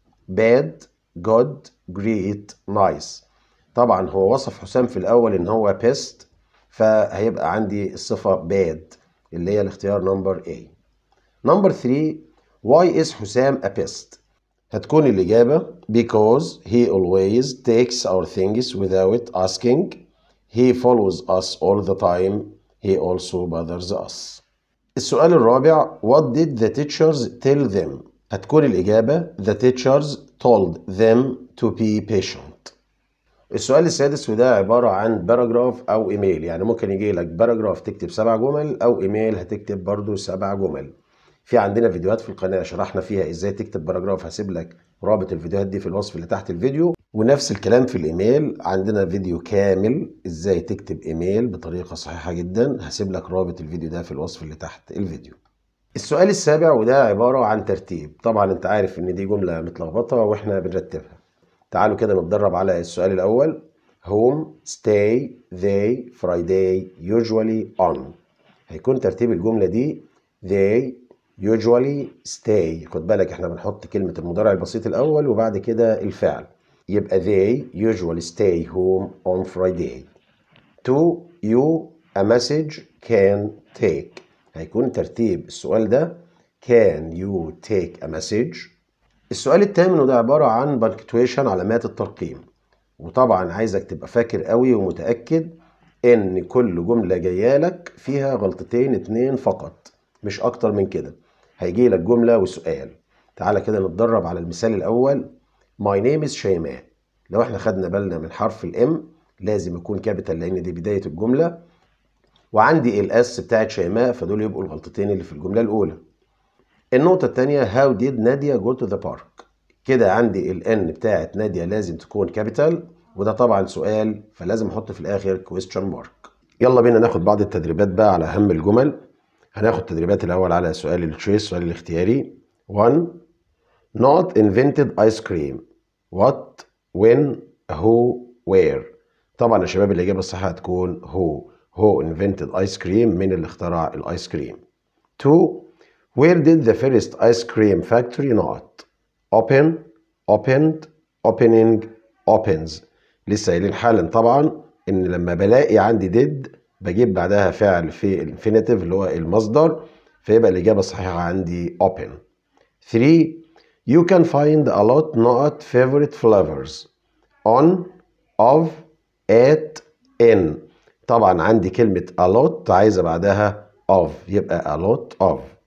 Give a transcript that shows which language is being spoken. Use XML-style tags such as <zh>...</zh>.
<en>bad, good, great, nice.</en> <ar>طبعا هو وصف حسام في الأول إن هو pest، فهيبقى عندي الصفة bad اللي هي الاختيار نمبر A. نمبر 3.</ar> <en>why is Hossam a pest؟</en> <ar>هتكون الإجابة</ar> <en>because he always takes our things without asking. He follows us all the time. He also bothers us.</en> <ar>السؤال الرابع.</ar> <en>What did the teachers tell them؟</en> <ar>هتكون الإجابة</ar> <en>the teachers told them to be patient.</en> <ar>السؤال السادس وده عبارة عن باراجراف أو إيميل، يعني ممكن يجي لك باراجراف تكتب 7 جمل أو إيميل هتكتب برضو 7 جمل. في عندنا فيديوهات في القناة شرحنا فيها إزاي تكتب باراجراف، هسيب لك رابط الفيديوهات دي في الوصف اللي تحت الفيديو. ونفس الكلام في الإيميل، عندنا فيديو كامل إزاي تكتب إيميل بطريقة صحيحة جدا، هسيب لك رابط الفيديو ده في الوصف اللي تحت الفيديو. السؤال السابع وده عبارة عن ترتيب. طبعا انت عارف ان دي جملة متلخبطة واحنا بنرتبها. تعالوا كده نتدرب على السؤال الأول.</ar> <en>home, stay, they, Friday, usually, on.</en> <ar>هيكون ترتيب الجملة دي</ar> <en>they usually stay.</en> <ar>خد بالك احنا بنحط كلمة المضارع البسيط الأول وبعد كده الفعل، يبقى</ar> <en>they usually stay home on Friday. 2. you a message can take.</en> <ar>هيكون ترتيب السؤال ده</ar> <en>can you take a message.</en> <ar>السؤال الثامن وده عبارة عن punctuation علامات الترقيم، وطبعا عايزك تبقى فاكر قوي ومتأكد ان كل جملة جايه لك فيها غلطتين 2 فقط مش اكتر من كده. هيجي لك جملة وسؤال. تعالى كده نتدرب على المثال الاول.</ar> <en>my name is Shaimaa.</en> <ar>لو احنا خدنا بالنا من حرف الام لازم يكون كابيتال لان دي بداية الجملة، وعندي الاس بتاعت شيماء، فدول يبقوا الغلطتين اللي في الجملة الاولى. النقطة الثانية</ar> <en>how did Nadia go to the park.</en> <ar>كده عندي الان بتاعت نادية لازم تكون كابيتال، وده طبعا سؤال فلازم احط في الاخر question mark. يلا بينا ناخد بعض التدريبات بقى على اهم الجمل. هناخد تدريبات الاول على سؤال التشويس، السؤال الاختياري.</ar> <en>1. not invented ice cream. what, when, who, where.</en> <ar>طبعا يا شباب الاجابة الصحيحة هتكون</ar> <en>who invented ice cream،</en> <ar>من اللي اخترع الايس كريم. 2.</ar> <en>where did the first ice cream factory not open, opened, opening, opens.</en> <ar>لسه قايلين حالا طبعا ان لما بلاقي عندي did بجيب بعدها فعل في الانفينيتيف اللي هو المصدر، فيبقى الاجابه الصحيحه عندي open. 3.</ar> <en>you can find a lot not favorite flavors on, of, at, in.</en> <ar>طبعا عندي كلمه a lot عايزه بعدها of، يبقى</ar> <en>a lot of.</en>